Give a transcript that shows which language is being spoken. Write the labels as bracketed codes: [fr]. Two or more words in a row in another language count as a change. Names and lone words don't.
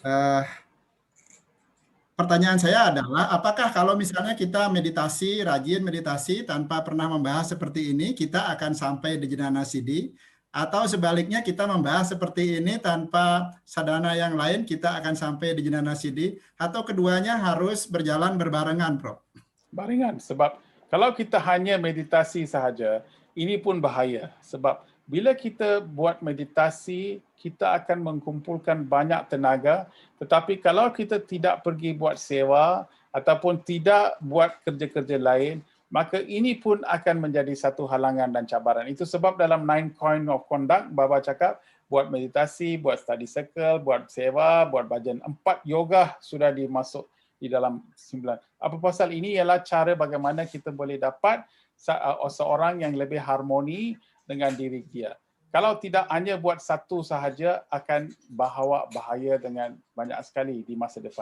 [id] Pertanyaan saya adalah, apakah kalau misalnya kita meditasi, rajin meditasi tanpa pernah membahas seperti ini, kita akan sampai di [sa] ज्ञान सिद्धि? [id] Atau sebaliknya kita membahas seperti ini tanpa sadhana yang lain, kita akan sampai di [sa] ज्ञान सिद्धि? [id] Atau keduanya harus berjalan berbarengan, Prof? Barengan, [ms] sebab kalau kita hanya meditasi sahaja, ini pun bahaya. Sebab bila kita buat meditasi, kita akan mengumpulkan banyak tenaga. Tetapi kalau kita tidak pergi buat sewa ataupun tidak buat kerja-kerja lain, maka ini pun akan menjadi satu halangan dan cabaran. Itu sebab dalam 9 [en] Code of Conduct, [ms] Baba cakap, buat meditasi, buat [en] study circle, [ms] buat sewa, buat bhajan. 4 yoga sudah dimasuk di dalam 9. Apa pasal ini ialah cara bagaimana kita boleh dapat seorang yang lebih harmoni dengan diri dia. Kalau tidak hanya buat satu sahaja, akan bahawa bahaya dengan banyak sekali di masa depan.